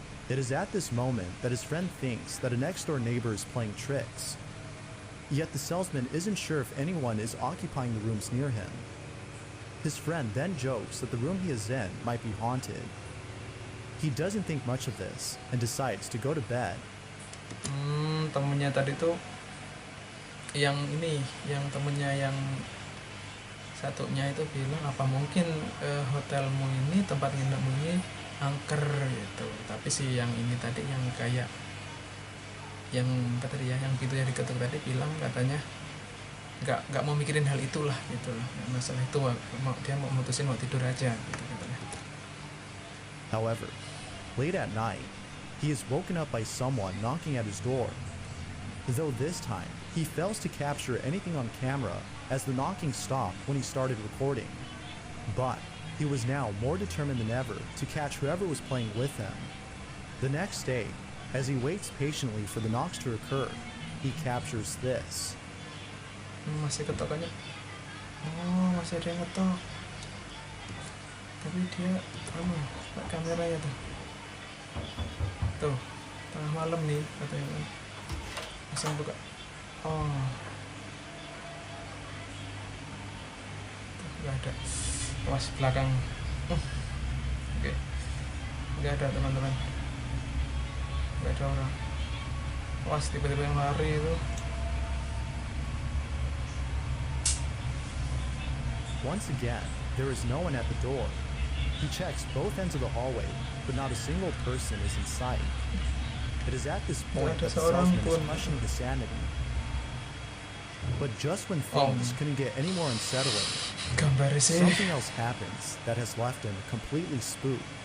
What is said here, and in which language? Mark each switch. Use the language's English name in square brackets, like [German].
[English] It is at this moment that his friend thinks that a next-door neighbor is playing tricks. Yet the salesman isn't sure if anyone is occupying the rooms near him. His friend then jokes that the room he is in might be haunted. He doesn't think much of this and decides to go to bed. [Indonesian] Temennya tadi tuh yang temennya yang satunya itu bilang, apa mungkin hotelmu ini, tempat nginepmu ini angker gitu. Tapi si yang ini tadi yang kayak yang kata dia yang gitu ya diketuk tadi bilang katanya nggak mau mikirin hal itulah gitu loh, masalah itu dia mau mutusin mau tidur aja gitu katanya. [English] However, late at night, he is woken up by someone knocking at his door. Though this time, he fails to capture anything on camera as the knocking stopped when he started recording. But he was now more determined than ever to catch whoever was playing with him. The next day, as he waits patiently for the knocks to occur, he captures this. [Indonesian] Masih ketokannya. Oh, masih ada yang ngetok. Tapi dia kameranya tuh. Tuh, tengah malam nih katanya. Langsung buka. Oh. Tuh, nggak ada. Awas belakang. Oke. Nggak ada teman-teman. Nggak ada orang. Awas tiba-tiba yang lari itu. [English] Once again, there is no one at the door. He checks both ends of the hallway, but not a single person is in sight. It is at this point that the salesman is questioning his sanity. But just when things couldn't get any more unsettling, something else happens that has left him completely spooked.